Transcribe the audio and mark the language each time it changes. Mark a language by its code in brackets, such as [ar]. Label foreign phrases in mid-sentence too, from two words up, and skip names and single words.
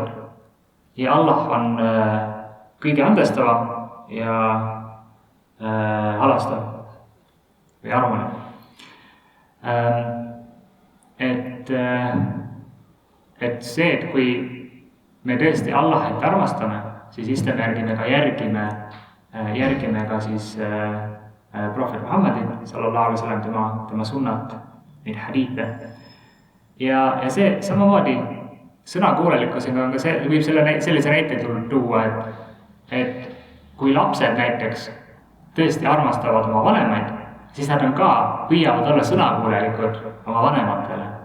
[et] Ja Allah on kõige andestava ja halastav või armane. Et see, et kui me tõesti Allahit armastame, siis islami järgi me ka järgime ka siis prohvet Muhammadin [ar] صلى الله عليه وسلم [et] tema sunnat, neid hadiite. Ja see samamoodi sõnakuulelikkusega on ka see, võib sellise näite tuua, et kui lapsed näiteks tõesti armastavad oma vanemaid, siis nad on ka püüavad olla sõnakuulelikud oma vanematele.